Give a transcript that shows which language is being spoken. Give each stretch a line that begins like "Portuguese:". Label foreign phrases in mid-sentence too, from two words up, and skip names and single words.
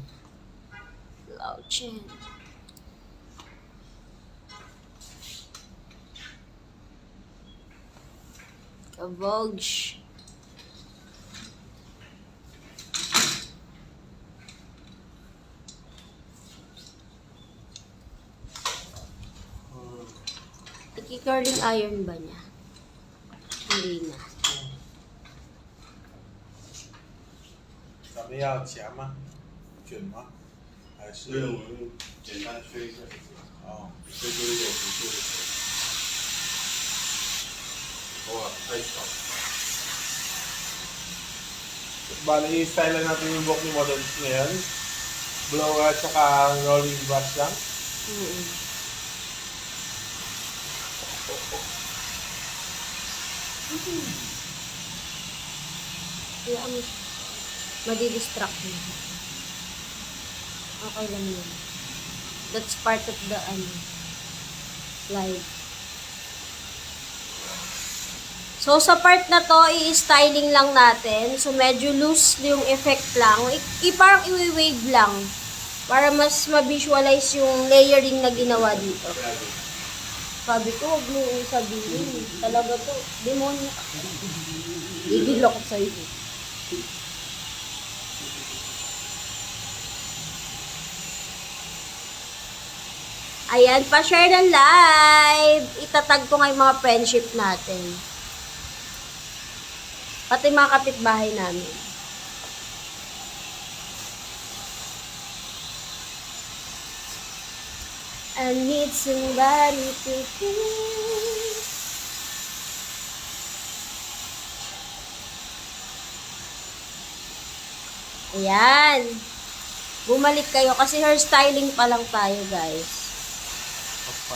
Filipino: Lao Chen. Kabogsh. Iki-curling iron ba niya? Hindi na.
Chinese: 咱们要夹吗？卷吗？还是所以我们简单吹一下，哦？吹出一点不错的水。头发太少，
Filipino: Bali, style lang natin yung buhok ni models ngayon. Blow at saka rolling brush lang. Mm. Kaya mo siya. Madidistract mo. Okay lang yun.
English: That's part of the live.
Filipino: So, sa part na to, i-styling lang natin. So, medyo loose yung effect lang. Parang i-wave lang. Para mas ma-visualize yung layering na ginawa dito. Sabi ko, huwag mo sabihin. Talaga to, demonyo ka. Gigil ako sa'yo. Ayan, pa-share ng live. Itatag ko nga yung mga friendship natin. Pati mga kapitbahay namin.
English: I need somebody to hear.
Filipino: Ayan. Bumalik kayo kasi hairstyling pa lang tayo, guys. Kapal.